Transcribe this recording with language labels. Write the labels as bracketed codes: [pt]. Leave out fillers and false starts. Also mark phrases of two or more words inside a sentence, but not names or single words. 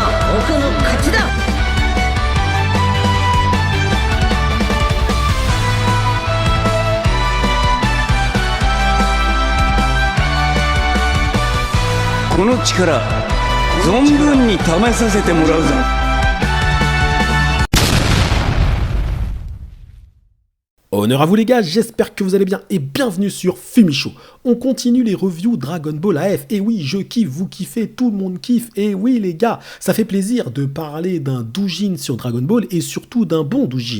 [ja] 僕の勝ちだ。この力存分に試させてもらうぞ。 [fr] Honneur à vous les gars, j'espère que vous allez bien et bienvenue sur Fumicho. On continue les reviews Dragon Ball AF. Et oui, je kiffe, vous kiffez, tout le monde kiffe. Et oui les gars, ça fait plaisir de parler d'un doujin sur Dragon Ball et surtout d'un bon doujin.